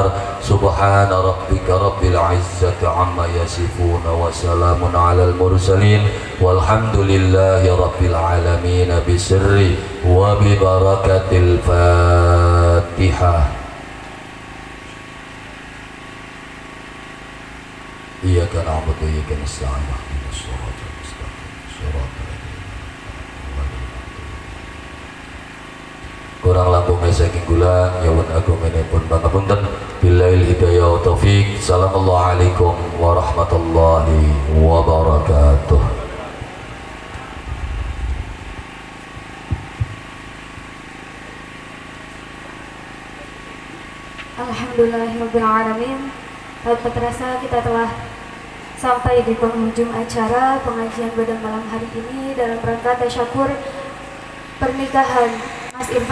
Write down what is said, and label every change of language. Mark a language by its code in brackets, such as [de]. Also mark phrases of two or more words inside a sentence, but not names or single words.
[ar] سبحان ربك رب العزة عما يصفون وسلام على المرسلين والحمد لله رب العالمين بسر وببركة الفاتحة. إياك نعبد وإياك نستعين اهدنا الصراط المستقيم صراط الذين [jv] kurang langkungnya saking kula nyuwun agunganipun pangapunten. [ar] بالله الهداية والتوفيق. السلام عليكم ورحمة الله وبركاته. Alhamdulillahirrabbilalamin. [id] Tanpa terasa kita telah sampai di penghujung acara pengajian pada malam hari ini dalam rangka tasyakur pernikahan Mas Irfan